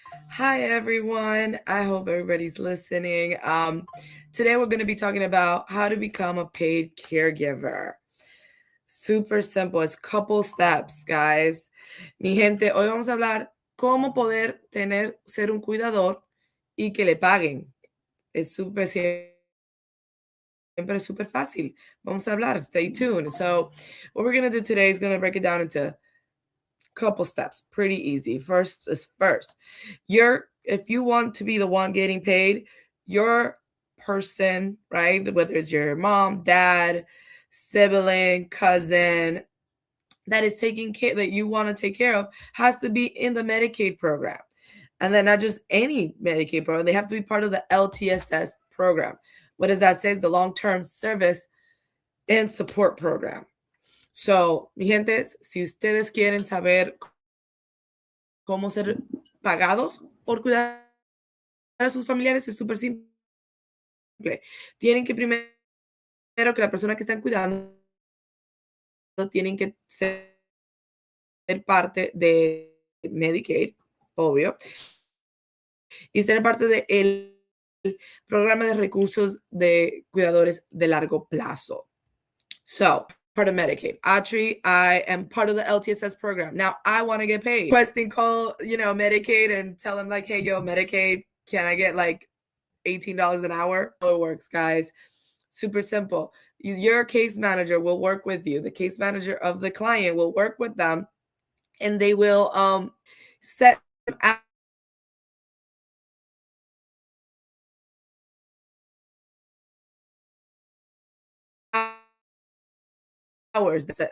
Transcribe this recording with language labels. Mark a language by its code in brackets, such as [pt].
[en] Hi everyone. I hope everybody's listening. Today we're going to be talking about how to become a paid caregiver. Super simple. It's couple steps, guys. [es] Mi gente, hoy vamos a hablar cómo poder ser un cuidador y que le paguen. Es siempre súper fácil. Vamos a hablar. [en] Stay tuned. So, what we're going to do today is going to break it down into couple steps. Pretty easy. First is first. If you want to be the one getting paid, your person, right? Whether it's your mom, dad, sibling, cousin, that is taking care that you want to take care of has to be in the Medicaid program. And then not just any Medicaid program, they have to be part of the LTSS program. What does that say? It's the Long-Term Service and Support program. [es] So, mi gente, si ustedes quieren saber cómo ser pagados por cuidar a sus familiares, es súper simple. Tienen que primero que la persona que están cuidando tienen que ser parte de Medicaid, obvio, y ser parte del programa de recursos de cuidadores de largo plazo. [en] So, part of Medicaid. I am part of the LTSS program. Now I want to get paid. Requesting call, Medicaid and tell them like, hey, yo, Medicaid, can I get like $18 an hour? How it works, guys. Super simple. Your case manager will work with you. The case manager of the client will work with them, and they will set hours.